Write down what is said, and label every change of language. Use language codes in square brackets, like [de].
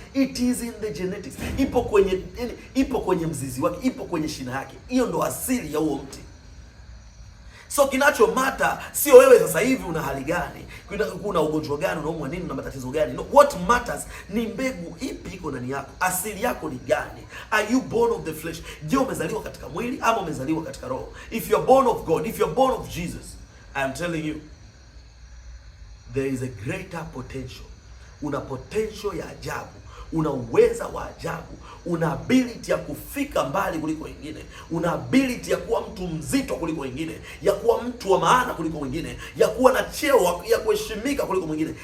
[en] It is in the genetics. [sw] Ipo kwenye mzizi wake, ipo kwenye shina yake. Hiyo ndo asili ya huo mti. So kinachomata sio wewe sasa hivi una hali gani, kuna ugonjwa gani, unaumwa nini, na matatizo gani. [en] No, what matters [sw] ni mbegu ipi iko ndani yako. Asili yako ni gani? [en] Are you born of the flesh? [sw] Je, umezaliwa katika mwili ama umezaliwa katika roho? [en] If you are born of God, if you are born of Jesus, I am telling you there is a greater potential. [sw] Una potential ya ajabu. Una uweza wa ajabu. Una ability ya kufika mbali kuliko wengine. Una ability ya kuwa mtu mzito kuliko wengine, ya kuwa mtu wa maana kuliko wengine, ya kuwa na cheo ya kuheshimika kuliko mwingine.